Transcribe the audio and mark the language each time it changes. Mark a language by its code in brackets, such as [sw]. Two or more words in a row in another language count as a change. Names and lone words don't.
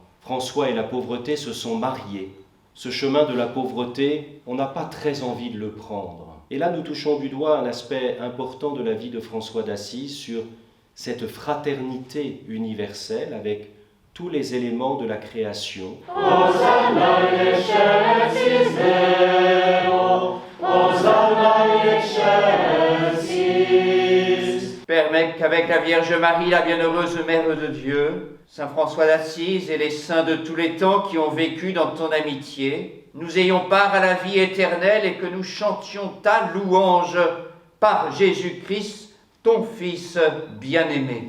[fr] François et la pauvreté se sont mariés. Ce chemin de la pauvreté, on n'a pas très envie de le prendre. Et là, nous touchons du doigt un aspect important de la vie de François d'Assise sur cette fraternité universelle avec tous les éléments de la création. [la] Hosanna in excelsis Deo, Hosanna in excelsis. [fr] Permets qu'avec la Vierge Marie, la bienheureuse Mère de Dieu, Saint François d'Assise et les saints de tous les temps qui ont vécu dans ton amitié, nous ayons part à la vie éternelle et que nous chantions ta louange par Jésus-Christ, ton Fils bien-aimé.